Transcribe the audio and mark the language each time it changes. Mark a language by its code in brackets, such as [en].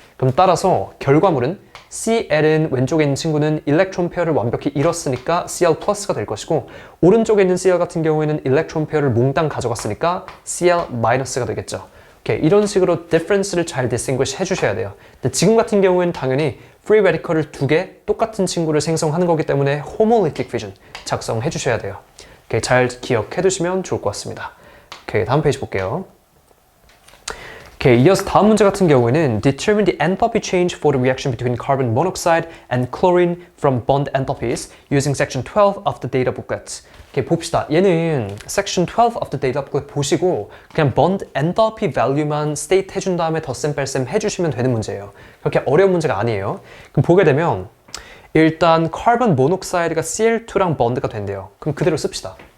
[ko] 그럼 따라서 결과물은 Cl은 왼쪽에 있는 친구는 일렉트론 페어를 완벽히 잃었으니까 Cl 플러스가 될 것이고 오른쪽에 있는 Cl 같은 경우에는 일렉트론 페어를 몽땅 가져갔으니까 Cl 마이너스가 되겠죠. 오케이, 이런 식으로 difference를 잘 distinguish 해주셔야 돼요. 근데 지금 같은 경우에는 당연히 free radical을 두 개 똑같은 친구를 생성하는 거기 때문에 homolytic fission 작성해 주셔야 돼요. 오케이, 잘 기억해 두시면 좋을 것 같습니다. 오케이, 다음 페이지 볼게요. 오케이, 이어서 다음 문제 같은 경우에는 [en] Determine the enthalpy change for the reaction between carbon monoxide and chlorine from bond enthalpies using section 12 of the data booklet. [ko] 오케이, 봅시다. 얘는 section 12 of the data booklet 보시고 그냥 bond enthalpy value만 state 해준 다음에 덧셈 뺄셈 해주시면 되는 문제예요. 그렇게 어려운 문제가 아니에요. 그럼 보게 되면 일단 카본 모녹사이드가 Cl2랑 번드가 된대요. 그럼 그대로 씁시다.